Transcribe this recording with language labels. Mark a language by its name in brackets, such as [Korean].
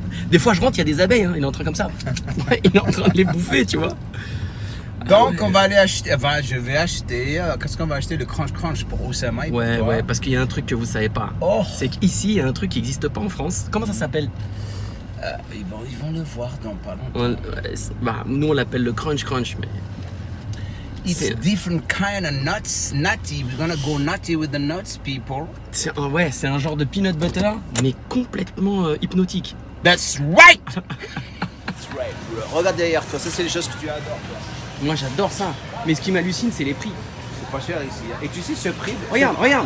[French] Des fois, je rentre, il y a des abeilles. Hein. Il est en train comme ça. Ouais, il est en train de les bouffer, tu vois. Donc, on va aller acheter. Enfin, je vais acheter. Qu'est-ce qu'on va acheter? Le crunch pour Oussama. Ouais, parce qu'il y a un truc que vous savez pas. Oh. C'est qu'ici, il y a un truc qui n'existe pas en France. Comment ça s'appelle? Ils vont le voir dans pas longtemps. Nous, on l'appelle le crunch, mais. [English] It's different kind of nuts, nutty. We're gonna go nutty with the nuts, people. [French] C'est un genre de peanut butter, mais complètement hypnotique. [English] That's right. That's right. [French] Regarde derrière toi, ça c'est les choses que tu adores, toi. Moi, j'adore ça. Mais ce qui m'hallucine, c'est les prix. C'est pas cher ici. Et tu sais ce prix? Regarde.